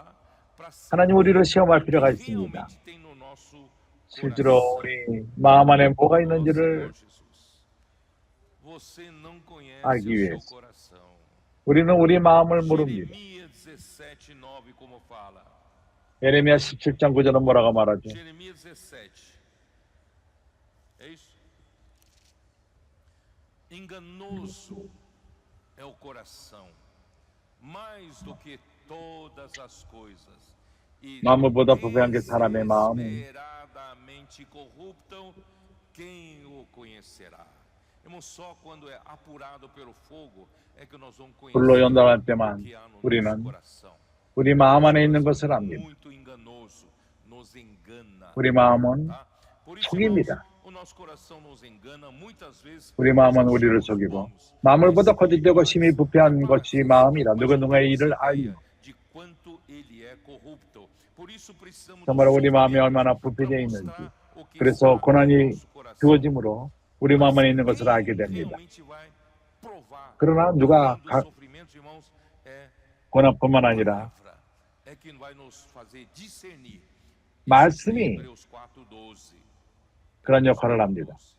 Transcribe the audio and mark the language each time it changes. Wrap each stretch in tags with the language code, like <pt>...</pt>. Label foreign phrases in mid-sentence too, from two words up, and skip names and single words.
<ko>하나님 우리를 시험할 필요가 있습니다. 실제로 우리 마음 안에 뭐가 있는지를 알기 위해서 우리는 우리 마음을 모릅니다. 예레미야 17장 9절은 뭐라고 말하죠?</ko> <pt>Enganoso é o coração, mais do que todas as coisas.</pt> <ko>마음보다 부패한 게 사람의 마음.</ko> <pt>Desesperadamente corruptam, quem o conhecerá? Irmão, só quando é apurado pelo fogo é que nós vamos</pt> <ko>불로</ko> <pt>conhecer</pt> <ko>연단할</ko> <pt>o</pt> <ko>때만</ko> <pt>que há no nosso</pt> <ko>우리는</ko> <pt>coração.</pt> <ko>우리 마음 안에 있는 것을 압니다.</ko> <pt>Muito enganoso, nos engana.</pt> <ko>우리 마음은</ko> <pt>Tá? Por isso,</pt> <ko>속입니다.</ko> <pt>irmãos, o nosso coração nos engana muitas vezes.</pt> <ko>우리 마음은 우리를 속이고 마음을 보다 거짓되고 심히 부패한 것이 마음이라 누구의 일을 알리요.</ko> <pt>De quanto ele é corrupto. Por isso precisamos</pt> <ko>정말 우리 마음이 얼마나 부패되어 있는지 그래서 고난이 주어짐으로 우리 마음 안에 있는 것을 알게 됩니다. 그러나 누가 고난뿐만 아니라 말씀이 그런 역할을 합니다.</ko>